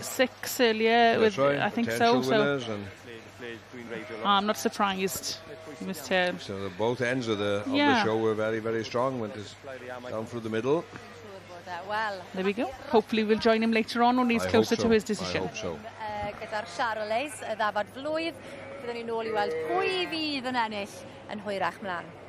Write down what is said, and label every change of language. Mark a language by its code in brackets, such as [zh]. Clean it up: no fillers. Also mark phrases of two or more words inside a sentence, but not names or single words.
[en] 6 earlier. That's right, I think so. I'm not surprised. So both ends of the show were very, very strong. Went down through the middle. There we go. Hopefully we'll join him later on when he's closer to his decision. I hope so. [cy] Gyda'r Charolais, y ddafad flwydd, byddwn ni nôl I weld pwy fydd yn ennill yn hwyrach mlaen.